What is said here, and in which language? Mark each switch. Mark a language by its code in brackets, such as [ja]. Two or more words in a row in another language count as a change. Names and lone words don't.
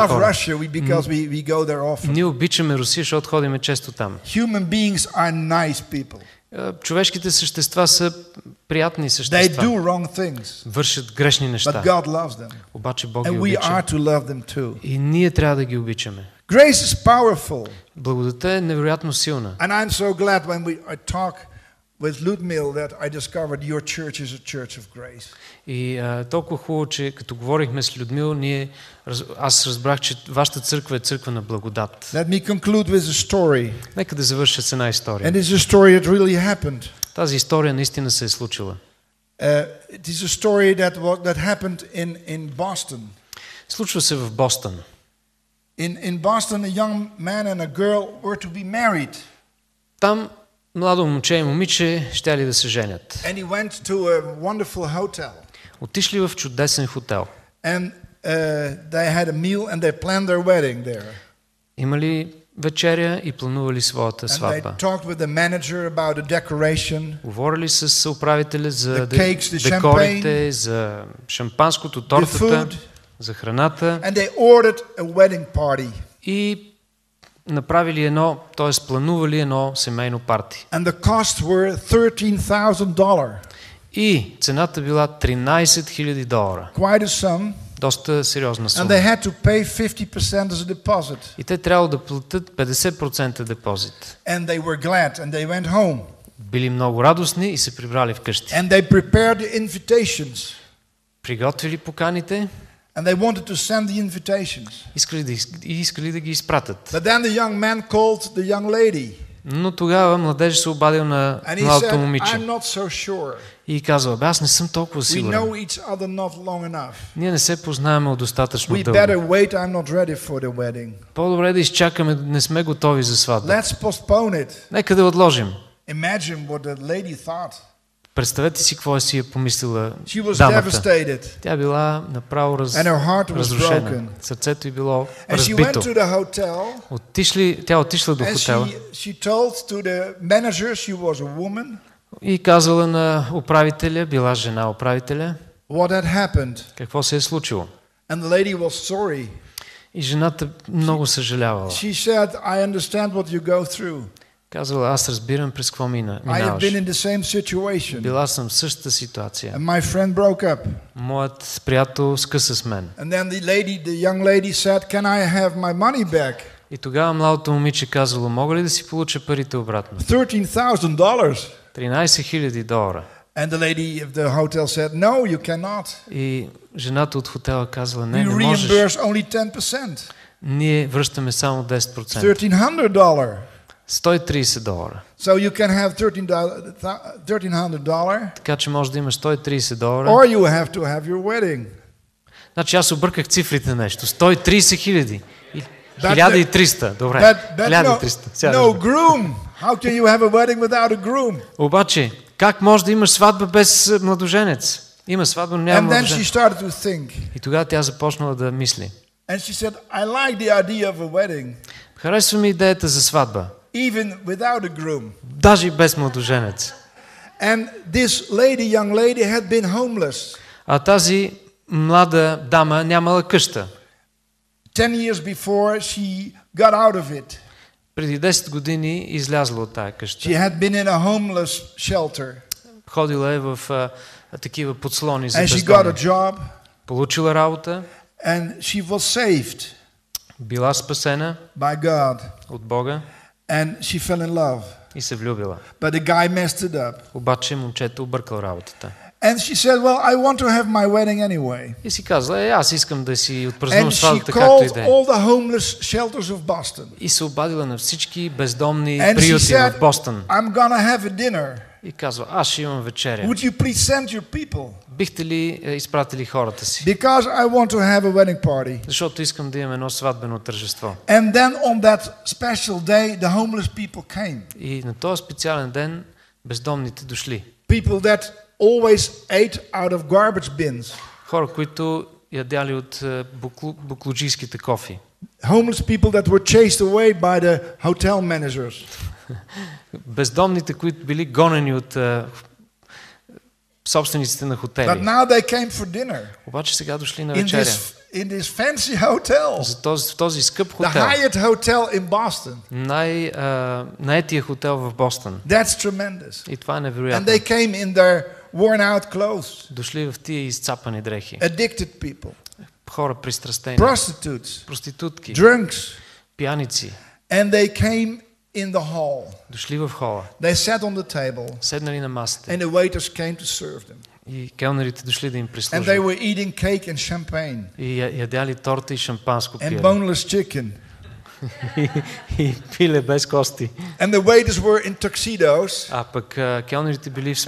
[en] love [bg] хора. [en] Russia because we go there often. [bg] Ние обичаме Русия, защото ходиме често там. [en] Human beings are nice people. [bg] Човешките същества са приятни [en] They [bg] същества. [en] do wrong things, [bg] Вършат грешни [en] but [bg] неща. [en] God loves them. [bg] Обаче Бог ги [en] And we [bg] обича. [en] are to love them too. [bg] И ние трябва да ги обичаме. [en] Grace is powerful. [bg] Благодата е невероятно силна. [en] And I'm so glad when I talk with Ludmil that I discovered your church is a church of grace. [bg] И толкова хубаво, че като говорихме с Людмил, аз разбрах, че вашата църква е църква на благодат. [en] Let me conclude with a story. [bg] Нека да завърша с една история. [en] And it's a story that really happened. [bg] Тази история наистина се е случила. [en] It is a story that happened in Boston. [bg] Случва се в Бостън. [en] In Boston, a young man and a girl were to be married. [bg] Там младо момче и момиче щяли да се женят. [en] And he went to a wonderful hotel. [bg] Отишли в чудесен хотел. [en] And they had a meal and they planned their wedding there. [bg] имали вечеря и планували своята [en] And they [bg] сватба. [en] talked with the manager about the decoration, [bg] Говорили с управителя за [en] The cakes, the [bg] декорите, за шампанското, [en] the [bg] тортата, [en] food, [bg] за храната [en] and they ordered a wedding party. [bg] и направили т.е. планували едно семейно парти. [en] And the costs were $13,000. [bg] И цената била $13,000. [en] Quite a sum. [bg] Доста сериозна [en] And [bg] сума. [en] they had to pay 50% as a deposit. [bg] И те трябва да платят 50% депозит. [en] And they were glad and they went home. [bg] Били много радостни и се прибрали вкъщи. [en] And they prepared the invitations. [bg] Приготвили поканите, [en] And they wanted to send the invitations. [bg] искали да ги изпратят. [en] But then the young man called the young lady. [bg] Но тогава младежът се обадил на [en] And he [bg] младото [en] said, [bg] момиче [en] I'm not so sure. [bg] и казал, аз не съм толкова [en] We [bg] сигурен. [en] know each other not long enough. [bg] Ние не се познаваме от достатъчно [en] We [bg] дълго. [en] better wait, I'm not ready for the wedding. [bg] По-добре да изчакаме, не сме готови за сватба. [en] Let's postpone it. [bg] Нека да отложим. [en] Imagine what the lady thought. [bg] Представете си какво си е помислила [en] She was [bg] дамата. [en] devastated. [bg] Тя била направо [en] And her heart was [bg] разрушена. [en] broken. [bg] Сърцето й било [en] And she went [bg] разбито. [en] to the hotel. [bg] Тя отишла до [en] And [bg] хотела [en] she told to the manager she was a woman [bg] и казала на управителя, била жена управителя, [en] what had happened. [bg] какво се е случило. [en] And the lady was sorry. [bg] И жената много съжалявала. [en] She said, I understand what you go through. [bg] Казвала, аз разбирам през какво [en] I have [bg] минаваш. [en] been in the same situation. [bg] Била съм в същата ситуация. [en] And my friend broke up. [bg] Моят приятел скъса с мен. [en] And then the young lady said, can I have my money back? [bg] И тогава младото момиче казало, мога ли да си получа парите обратно? [en] $13,000. [bg] $13,000. [en] And the lady of the hotel said, no, you cannot. [bg] И жената от хотела казала, [en] We [bg] не можеш. [en] reimburse only 10%. [bg] Ние връщаме само 10%. [en] $1,300. [bg] $130. [en] So you can have $1,300 [bg] Така че може да имаш $130. [en] or you have to have your wedding. [bg] Значи аз обърках цифрите нещо. 130,000. И [en] But [bg] 1300. Добре. [en] But [bg] 1300. Сега [en] no [bg] разбирам. [en] groom. How can you have a wedding without a groom? [bg] Обаче, как може да имаш сватба без младоженец? Има сватба, но няма [en] And then she [bg] младоженец. [en] started to think. [bg] И тогава тя започнала да мисли. [en] And she said, I like the idea of a wedding, [bg] Харесва ми идеята за сватба. [en] even without a groom. [bg] Даже и без младоженец. [en] And this young lady had been homeless. [bg] А тази млада дама нямала къща. [en] 10 years before she got out of it. [bg] Преди 10 години излязла от тая къща. [en] She had been in a homeless shelter. [bg] Ходила е в такива подслони за [en] And she got a [bg] бездомни. [en] job [bg] Получила работа, [en] and she was saved [bg] била спасена [en] by God. [bg] от Бога [en] And she fell in love. [bg] и се влюбила. [en] But the guy messed it up. [bg] Обаче момчето объркал работата. [en] And she said, well, I want to have my wedding anyway. [bg] И си казала, аз искам да си [en] And [bg] отпразнувам [en] she [bg] сватбата както [en] called [bg] и да е. [en] all the homeless shelters of Boston. [bg] И се обадила на всички бездомни [en] And she [bg] приюти [en] said, [bg] в Бостън. [en] I'm gonna have a dinner. [bg] И казва, аз ще имам вечеря. [en] Would you please send your people? [bg] Бихте ли изпратили хората си? [en] Because I want to have a wedding party. [bg] Защото искам да имам едно сватбено тържество. [en] And then on that special day, the homeless people came. [bg] И на този специален ден бездомните дошли. [en] People that always ate out of garbage bins. [bg] Хора, които ядяли от буклуджийските кофи. [en] Homeless people that were chased away by the hotel managers. [bg] Бездомните, които били гонени от собствениците на [en] But [bg] хотели. [en] now they came for dinner [bg] Обаче сега дошли на [en] in [bg] вечеря. [en] in this fancy hotel. [bg] В този скъп [en] The [bg] хотел. [en] Hyatt Hotel in Boston. [bg] Най-етия хотел в Бостън. [en] That's tremendous. [bg] И това е [en] And [bg] невероятно. [en] they came in their worn out clothes. [bg] Дошли в тия изцапани дрехи. [en] Addicted people. [bg] Хора пристрастени. [en] Prostitutes. [bg] Проститутки. [en] Drunks. [bg] Пияници. [en] And they came in the hall. [bg] Дошли в хола. [en] They sat on the table. [bg] Седнали на масата. [en] And the waiters came to serve them. [bg] И келнерите дошли да им [en] And they [bg] прислужат. [en] were eating cake and champagne. [bg] И ядяли торта и шампанско [en] And [bg] пиели. [en] boneless chicken. [bg] И пиле без кости. [en] And the waiters were in tuxedos. [bg] А пък келнерите били в